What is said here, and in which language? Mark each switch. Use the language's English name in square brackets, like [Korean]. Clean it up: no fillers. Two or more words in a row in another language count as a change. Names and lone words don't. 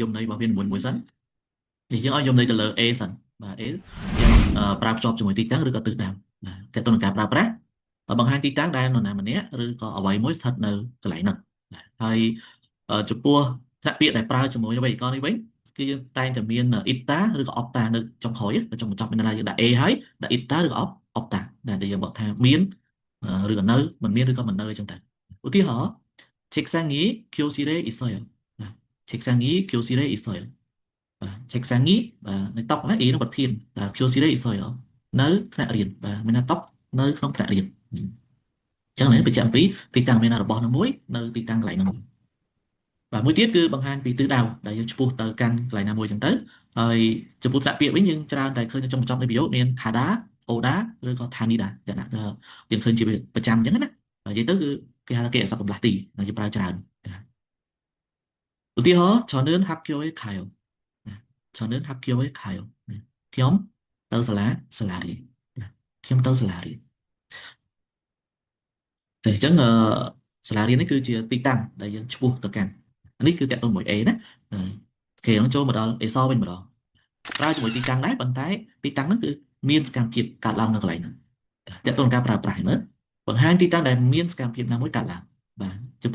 [Khmer] មន័យរបស់វាមួយសិននិយាយយើងឲ្យនិយមន័យទៅលើ A សិនបាទ A យើងប្រើភ្ជាប់ជាមួយទីតាំងឬក៏ទិសដៅបាទតើតើនឹងការប្រើប្រាស់បង្ហាញទីតាំងដែលនរណាម្នាក់ឬក៏អ្វីមួយស្ថិតនៅកន្លែងហ្នឹងបាទហើយចំពោះ ថ្នាក់ពាក្យដែលប្រើជាមួយវេយ្យាករណ៍នេះវិញគឺយើងតែងតែមាន ita ឬក៏ opta នៅចុងក្រោយនៅចុងបញ្ចប់មានន័យថាយើងដាក់ a ហើយដាក់ ita ឬក៏ opta ដែលយើងបកថាមាន ឬក៏នៅមិនមានឬក៏មិននៅអញ្ចឹងដែរឧទាហរណ៍ [Korean] 책상이 교실에 있어요 [Khmer] បាទ [Korean] 책상이 교실에 있어요 [Khmer] បាទ 책상이 បាទនៅតុណា e នោះប្រ ធានបាទ [Korean] 교실에 있어요 [Khmer] នៅថ្នាក់រៀនបាទមានថាតុនៅក្នុងថ្នាក់រៀនអញ្ចឹងនេះបញ្ជាក់អំពីទីតាំងមានរបស់នោះមួយនៅទីតាំងកន្លែងនោះមួយបាទមួយទៀតគឺបង្ហាញពីទិសដៅដែលយើងឆ្ពោះទៅកាន់កន្លែងណាមួយអញ្ចឹងទៅហើយចំពោះថ្នាក់ពាក្យវិញយើងច្រើនតែឃើញនៅចុងបញ្ចប់នៃប្រយោគមាន khada oda ឬក៏ thanida ដែលដាក់យើងឃើញជាប្រចាំអញ្ចឹងណានិយាយទៅគឺគេហៅថាគេអក្សរកំឡះទីដែលយើងប្រើច្រើន ឧទាហរណ៍ [Korean] 저는 학교에 가요 [Khmer] ណា [Korean] 저는 학교에 가요 [Khmer] ណាខ្ញុំទៅសាលារៀនណាខ្ញុំទៅសាលារៀនតែអញ្ចឹងសាលារៀននេះគឺជាទីតាំងដែលយើងឆ្ពោះទៅកាន់នេះគឺតកតងមួយ A ណាគេនឹងចូលមកដល់ A សវិញម្ដងប្រើជាមួយទីតាំងដែរប៉ុន្តែទីតាំងហ្នឹងគឺមានសកម្មភាពកើតឡើងនៅកន្លែងហ្នឹងតកតងការប្រើប្រាស់មើលបង្ហាញទីតាំងដែលមានសកម្មភាពណាមួយកើតឡើងបាទចំ